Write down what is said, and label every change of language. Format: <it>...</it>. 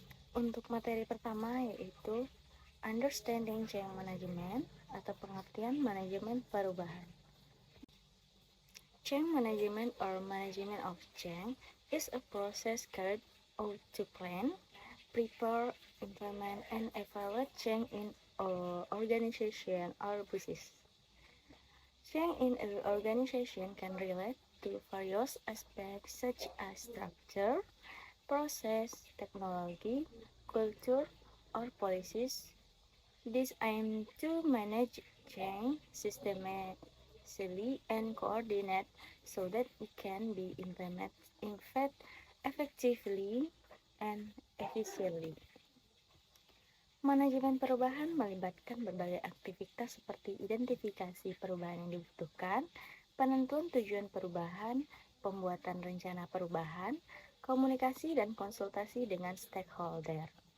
<id>Untuk materi pertama yaitu</id> <en>Understanding Change Management</en> <id>atau pengertian manajemen perubahan.</id> <en>Change management or management of change is a process carried out to plan, prepare, implement, and evaluate change in an organization or business. Change in an organization can relate to various aspects such as structure, process, technology, culture, or policies. This aim to manage change systematically and coordinate so that it can be implemented effectively and efficiently.</en> <id>Manajemen perubahan melibatkan berbagai aktivitas seperti identifikasi perubahan yang dibutuhkan, penentuan tujuan perubahan, pembuatan rencana perubahan, komunikasi dan konsultasi dengan stakeholder.</id>